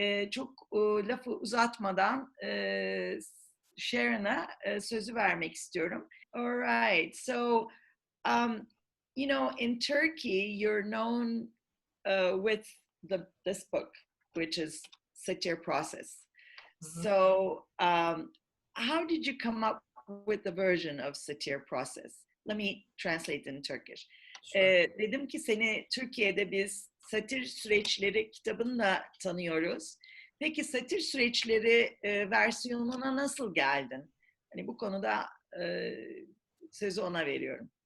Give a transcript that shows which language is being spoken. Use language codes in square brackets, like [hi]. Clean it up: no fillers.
[tr] Çok lafı uzatmadan Sharon'a sözü vermek istiyorum. [en] All right, so you know, in Turkey, you're known with this book, which is Satir Process. Mm-hmm. So how did you come up with the version of Satir Process? Let me translate in Turkish. [tr] Dedim ki seni Türkiye'de biz Satir Süreçleri kitabınla tanıyoruz. Peki Satir Süreçleri versiyonuna nasıl geldin? Hani bu konuda sözü ona veriyorum.